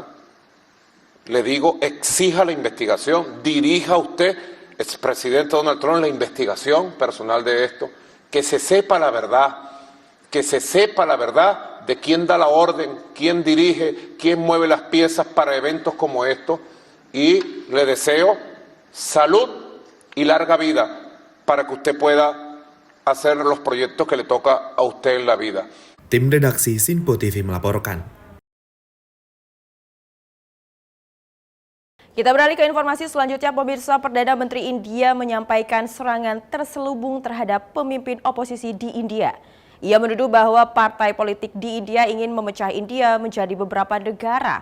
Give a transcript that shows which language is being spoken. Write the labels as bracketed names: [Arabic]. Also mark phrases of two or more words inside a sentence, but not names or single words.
[Spanish] Le digo, exija la investigación, dirija usted, expresidente Donald Trump, la investigación personal de esto, que se sepa la verdad, de quién da la orden, quién dirige, quién mueve las piezas para eventos como estos, y le deseo salud y larga vida para que usted pueda hacer los proyectos que le toca a usted en la vida. [Indonesian] Tim redaksi Sinpo TV melaporkan. Kita beralih ke informasi selanjutnya, pemirsa. Perdana Menteri India menyampaikan serangan terselubung terhadap pemimpin oposisi di India. Ia menuduh bahwa partai politik di India ingin memecah India menjadi beberapa negara.